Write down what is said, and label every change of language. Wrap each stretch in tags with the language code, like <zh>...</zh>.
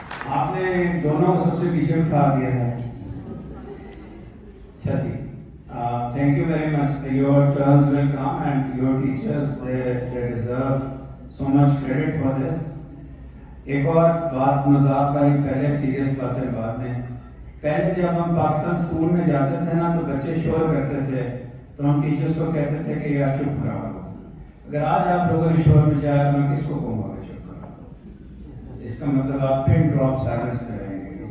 <ur>آپ نے دونوں سب سے پیچھے اٹھا دیا ہے. اچھا جی,</ur> <en>thank you very much. Your turns will come and your teachers, they deserve so much credit for this.</en> <ur>ایک اور بات مذاق والی, پہلے سیریس باتیں بعد میں. پہلے جب ہم پاکستان اسکول میں جاتے تھے نا تو بچے شور کرتے تھے تو ہم ٹیچرس کو کہتے تھے کہ یار چپ کرا دو. اگر آج آپ لوگوں نے شور میں جایا تو میں کس کو کہوں گا کہ چپ کرا دو؟ اس کا مطلب آپ پن ڈراپ سائلنس کریں گے.</ur>